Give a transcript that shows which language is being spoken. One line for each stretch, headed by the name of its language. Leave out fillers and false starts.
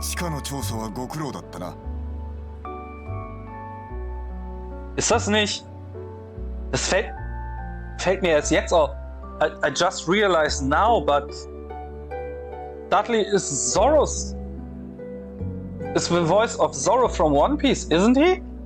Japanese: 地下の調査はご苦労だったな
German: Ist das nicht? Das fällt mir erst jetzt auf.
English: I just realized now, but Dudley is Zoro's. Is the voice of Zoro from One Piece, isn't he?